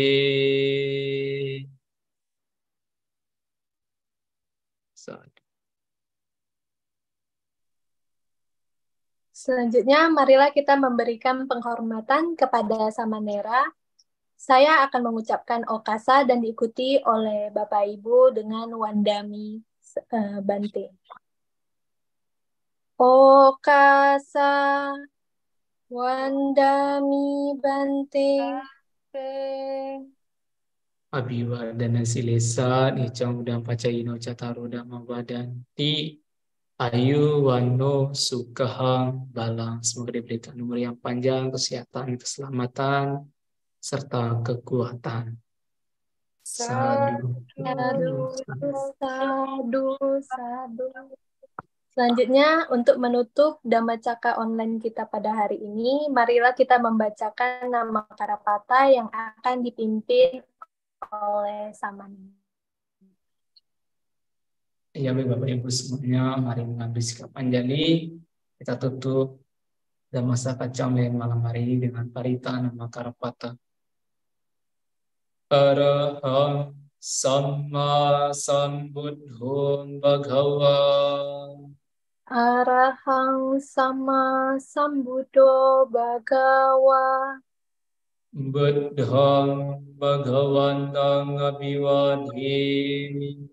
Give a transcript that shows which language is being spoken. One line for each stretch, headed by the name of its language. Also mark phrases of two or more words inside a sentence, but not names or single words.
Indonesian: Selanjutnya, marilah kita memberikan penghormatan kepada Samanera. Saya akan mengucapkan Okasa dan diikuti oleh Bapak Ibu dengan
Pali: Wandami Bante. Okasa Wandami Bante. Abiwadana silesa nicang udang pacaino cataro dhamma wadanti ayu wano sukahang balang.
Indonesian: Semoga diberikan umur yang panjang, kesehatan, keselamatan, serta kekuatan. Sadu.
Pali: Sadu, sadu, sadu.
Indonesian: Selanjutnya, untuk menutup Dhammacakka online kita pada hari ini, marilah kita membacakan nama Karapata yang akan dipimpin oleh Samanera. Ya, Bapak Ibu semuanya, mari mengambil sikap anjali. Kita tutup Dhammacakka online malam hari ini dengan parita nama Karapata.
Pali: Araham Samma Sambuddhum Bhagava Arahang sama sambuddho bhagawa Buddhang Bhagavantang Abhivadhimi